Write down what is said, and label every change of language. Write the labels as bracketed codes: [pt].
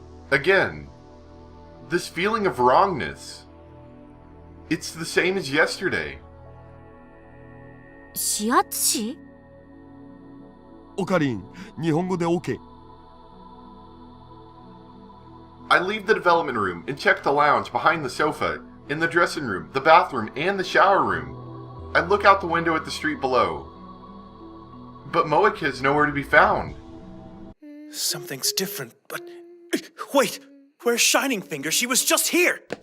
[en] Again. This feeling of wrongness. It's the same as yesterday. [ja] 指圧師？オカリン、日本語で OK。 [en] I leave the development room and check the lounge behind the sofa, in the dressing room, the bathroom, and the shower room. I look out the window at the street below. But Moeka is nowhere to be found. Something's different, but... Wait! Where's Shining Finger? She was just here!